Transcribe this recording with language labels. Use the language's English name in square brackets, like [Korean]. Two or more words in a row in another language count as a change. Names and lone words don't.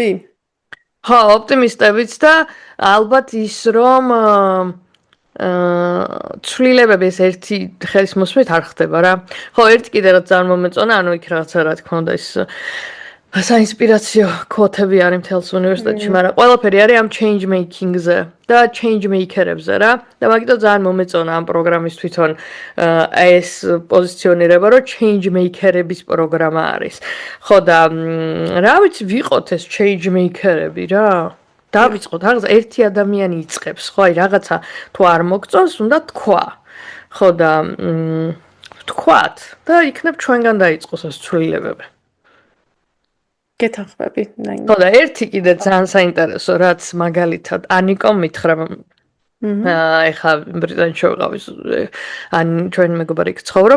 [Georgian] ხო, ოპტიმისტებიც და ალბათ ის რომ ცვლილებები ეს ერთი ხელის მოსმით არ ხდება რა. ხო, ერთი კიდე რაც ძალიან მომეწონა, ანუ იქ რაღაცა რა თქმა უნდა ის საინსპირაციო კვოტები არის მთელს უნივერსიტეტში, მაგრამ ყველაფერი არის ამ [English] change making-ზე [Georgian] და [English] change maker-ებზე [Georgian] რა. და მაგიტომ ძალიან მომეწონა ამ პროგრამის თვითონ ეს პოზიციონირება, რომ [English] change maker-ების [Georgian] პროგრამა არის. ხო და რა ვიცი, ვიყოთ ეს [English] change maker-ები [Georgian] რა. დავიწყოთ, რაღაცა ერთი ადამიანი იწყებს, ხო, აი რაღაცა თუ არ მოგწონს, უნდა თქვა. ხო და თქვათ და იქნებ ჩვენგან დაიწყოს ეს ცვლილებები. გეთანხმები, ხო და ერთი კიდე ძალიან საინტერესო, რაც მაგალითად ანიკომ მითხრა ეხა ბრიტანეთში ვიყავი, ან ჩვენ მეგობარი იქ ცხოვრობს